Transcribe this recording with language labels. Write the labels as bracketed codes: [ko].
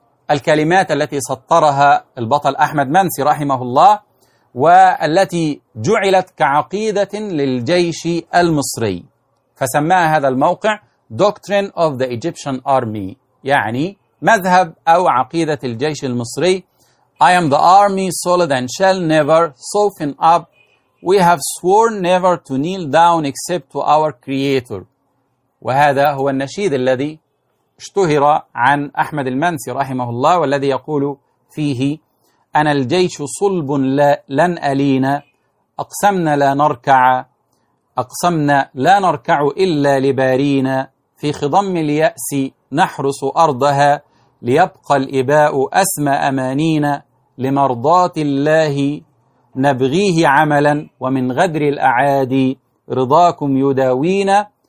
[ar] الكلمات التي سطرها البطل أحمد منسي رحمه الله والتي جعلت كعقيدة للجيش المصري، فسماها هذا الموقع [en] Doctrine of the Egyptian Army، [ar] يعني مذهب أو عقيدة الجيش المصري. [en] I am the army solid and shall never soften up. We have sworn never to kneel down except to our creator. [ar] وهذا هو النشيد الذي اشتهر عن أحمد المنسي رحمه الله والذي يقول فيه أنا الجيش صلب لا لن ألينا، أقسمنا لا نركع، أقسمنا لا نركع إلا لبارينا، في خضم اليأس نحرس أرضها، ليبقى الإباء أسمى أمانينا، لمرضات الله نبغيه عملا، ومن غدر الأعادي رضاكم يداوينا،